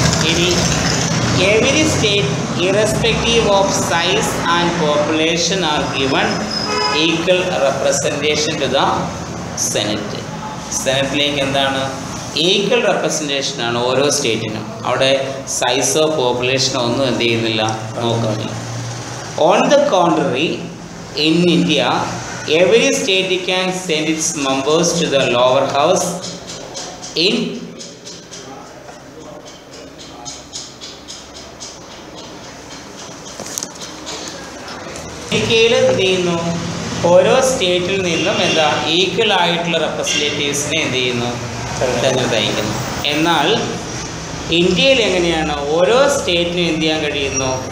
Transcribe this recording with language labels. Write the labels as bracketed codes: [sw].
[ml] ഇനി [en] Every state irrespective of size and population are given equal representation to the senate. [ml] സെനറ്റിലേക്ക് എന്താണ്? Equal റെപ്രസെൻറ്റേഷനാണ് ഓരോ സ്റ്റേറ്റിനും. അവിടെ സൈസോ പോപ്പുലേഷനോ ഒന്നും എന്ത് ചെയ്യുന്നില്ല, നോക്കുന്നില്ല. [en] on the contrary, in India, every state can send its members to the lower house in [ml] ഇന്ത്യയിൽ എന്ത് ചെയ്യുന്നു? ഓരോ സ്റ്റേറ്റിൽ നിന്നും എന്താ ഈക്വൽ ആയിട്ടുള്ള റെപ്രസെൻറ്റേറ്റീവ്സിനെ എന്ത് ചെയ്യുന്നു? തിരഞ്ഞെടുത്തയക്കുന്നു. എന്നാൽ ഇന്ത്യയിൽ എങ്ങനെയാണ്? ഓരോ സ്റ്റേറ്റിനും എന്ത് ചെയ്യാൻ കഴിയുന്നു?